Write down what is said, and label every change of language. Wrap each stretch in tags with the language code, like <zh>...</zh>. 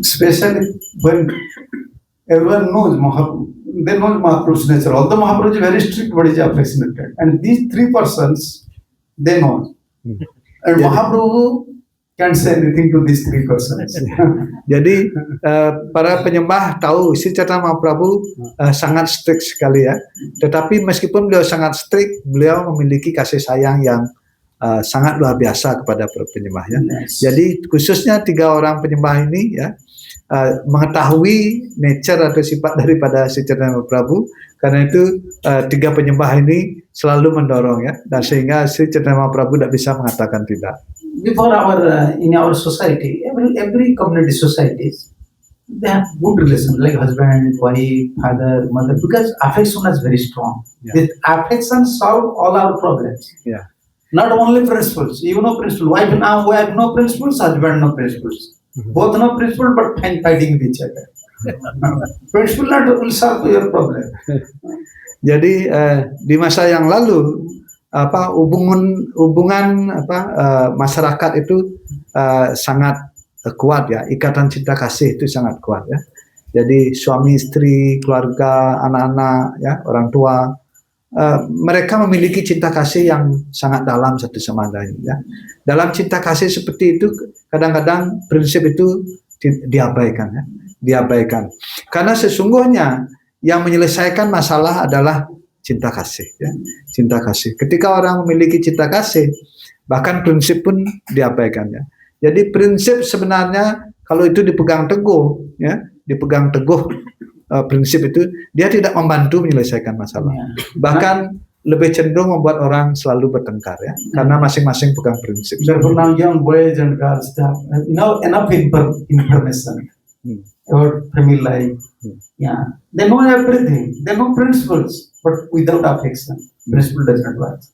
<en>Especially when everyone knows they know Mahaprabhu's nature. Although Mahaprabhu is very strict, but he is affectionate. And these 3 persons, they know. And Yeah. Mahaprabhu can't say anything to these 3 persons.</en> <id>Jadi para penyembah tahu si Chaitanya Mahaprabhu sangat strict sekali ya. Tetapi meskipun beliau sangat strict, beliau memiliki kasih sayang yang sangat luar biasa kepada para penyembah ya.</id> <en>Yes.</en> <id>Jadi khususnya 3 orang penyembah ini ya mengetahui nature atau sifat daripada si Chaitanya Mahaprabhu. Karena itu 3 penyembah ini selalu mendorong ya, dan sehingga si Chaitanya Mahaprabhu tidak bisa mengatakan tidak.</id> <en>Before in our society, every community societies, they have good relation, like husband, wife, father, mother, because affection is very strong. Yeah. This affection solve all our problems.</en> <id>Ya.</id> <en>Not only principles, even no principle. Wife no principles, husband no principles. Both no principle, but fighting with each other. Principle not will solve your problem.</en> <id>Jadi di masa yang lalu hubungan masyarakat itu sangat kuat ya, ikatan cinta kasih itu sangat kuat ya. Jadi suami istri, keluarga, anak-anak ya, orang tua, mereka memiliki cinta kasih yang sangat dalam satu sama lain ya. Dalam cinta kasih seperti itu kadang-kadang prinsip itu diabaikan ya, diabaikan. Karena sesungguhnya yang menyelesaikan masalah adalah cinta kasih ya, cinta kasih. Ketika orang memiliki cinta kasih, bahkan prinsip pun diabaikan ya. Jadi prinsip sebenarnya kalau itu dipegang teguh ya, dipegang teguh prinsip itu, dia tidak membantu menyelesaikan masalah. Bahkan lebih cenderung membuat orang selalu bertengkar ya, karena masing-masing pegang prinsip.</id> <en>Therefore now young boys and girls have enough information about family life. Yeah, they know everything. They know principles, but without affection, principle does not work.</en>